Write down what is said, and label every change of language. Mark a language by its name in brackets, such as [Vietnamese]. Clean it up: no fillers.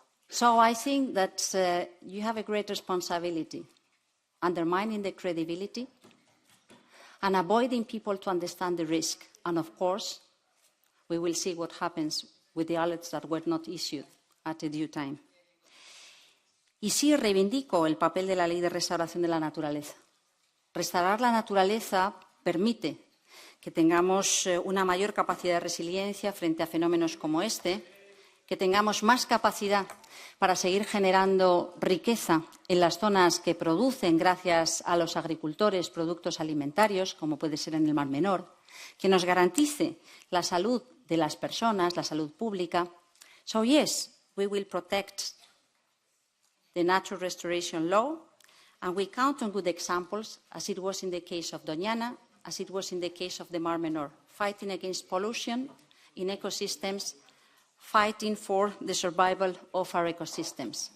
[English] So I think that you have a great responsibility, undermining the credibility and avoiding people to understand the risk. And of course, we will see what happens with the alerts that were not issued at a due time. [Spanish] Y sí reivindico el papel de la Ley de Restauración de la Naturaleza. Restaurar la naturaleza permite que tengamos una mayor capacidad de resiliencia frente a fenómenos como este, que tengamos más capacidad para seguir generando riqueza en las zonas que producen, gracias a los agricultores, productos alimentarios, como puede ser en el Mar Menor, que nos garantice la salud de las personas, la salud pública. [English] So yes, we will protect the natural restoration law, and we count on good examples, as it was in the case of Doñana, as it was in the case of the Mar Menor, fighting against pollution in ecosystems, fighting for the survival of our ecosystems.